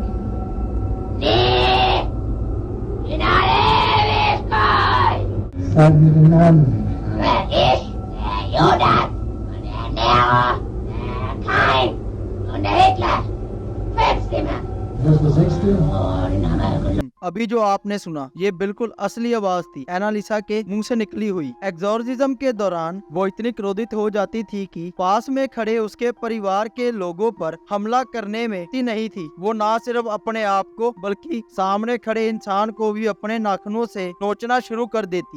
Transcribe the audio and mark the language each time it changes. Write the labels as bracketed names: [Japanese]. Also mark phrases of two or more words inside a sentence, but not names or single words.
[German] Nee, in alle Ewigkeit. Sag mir den Namen. Ich, der Judas und der Nero, der Kain und der Hitler. 5 Stimmen. Das ist der 6. Oh, den haben wir gelogen. [Hindi] अभी जो आपने सुना ये बिल्कुल असली आवाज थी एनालिसा के मुंह से निकली हुई। एग्जॉर्सिज्म के दौरान वो इतनी क्रोधित हो जाती थी कि पास में खड़े उसके परिवार के लोगों पर हमला करने में ही नहीं थी। वो ना सिर्फ अपने आप को बल्कि सामने खड़े इंसान को भी अपने नाखूनों से नोचना शुरू कर देती।